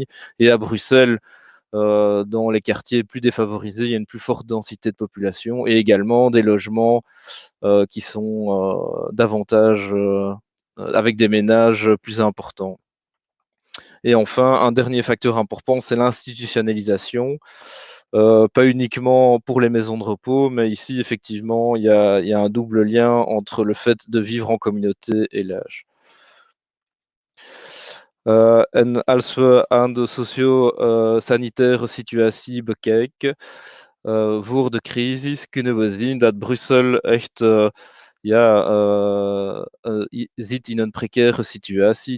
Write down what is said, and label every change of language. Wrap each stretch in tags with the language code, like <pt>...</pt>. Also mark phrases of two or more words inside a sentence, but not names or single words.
<fr>Et à Bruxelles, dans les quartiers plus défavorisés, il y a une plus forte densité de population et également des logements qui sont davantage avec des ménages plus importants. Et enfin, un dernier facteur important, c'est l'institutionnalisation. Pas uniquement pour les maisons de repos, mais ici, effectivement, il y a un double lien entre le fait de vivre en communauté et l'âge.</fr> <nl>En als we aan de socio-sanitaire situatie bekijken voor de crisis, kunnen we zien dat Brussel echt zit in een precaire situatie.</nl>